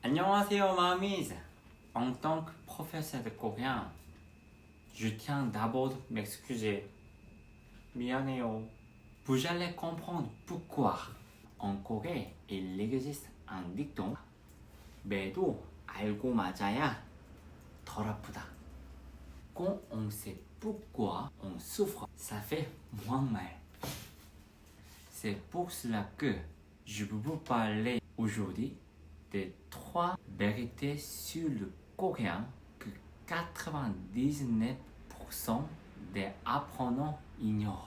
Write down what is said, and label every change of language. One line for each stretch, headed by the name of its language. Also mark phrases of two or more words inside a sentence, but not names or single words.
Korean: 안녕하세요,
French: mamies. En tant que professeur de coréen, je tiens d'abord à m'excuser.
Korean: 미안해요.
French: Vous allez comprendre pourquoi. En Corée, il existe un dicton.
Korean: 매도 알고 맞아야 덜 아프다.
French: Quand on sait pourquoi on souffre, ça fait moins mal. C'est pour cela que je veux vous parler aujourd'hui des 3 vérités sur le coréen que 99% des apprenants ignorent.